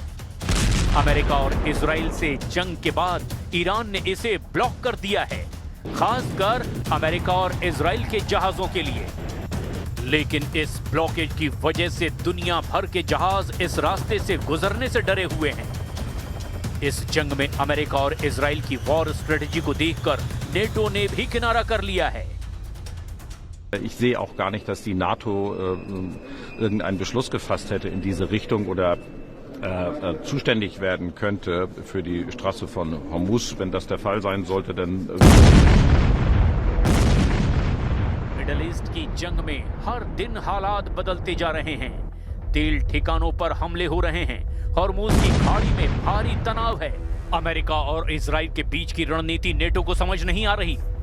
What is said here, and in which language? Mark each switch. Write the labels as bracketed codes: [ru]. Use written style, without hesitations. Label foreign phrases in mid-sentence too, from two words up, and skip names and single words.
[hi] अमेरिका और इजराइल से जंग के बाद ईरान ने इसे ब्लॉक कर दिया है, खासकर अमेरिका और इजराइल के जहाजों के लिए। लेकिन इस ब्लॉकेज की वजह से दुनिया भर के जहाज इस रास्ते से गुजरने से डरे हुए हैं। इस जंग में अमेरिका और इजराइल की [en] war strategy [hi] को देखकर नेटो ने भी किनारा कर लिया है। [de] Ich sehe auch gar nicht, dass die NATO irgendeinen Beschluss gefasst hätte in diese Richtung oder zuständig werden könnte für die Straße von Hormuz. Wenn das der Fall sein sollte, dann [hi] मिडिल ईस्ट की जंग में हर दिन हालात बदलते जा रहे हैं। तेल ठिकानों पर हमले हो रहे हैं। हॉर्मुज की खाड़ी में भारी तनाव है। अमेरिका और इजराइल के बीच की रणनीति नेटो को समझ नहीं आ रही।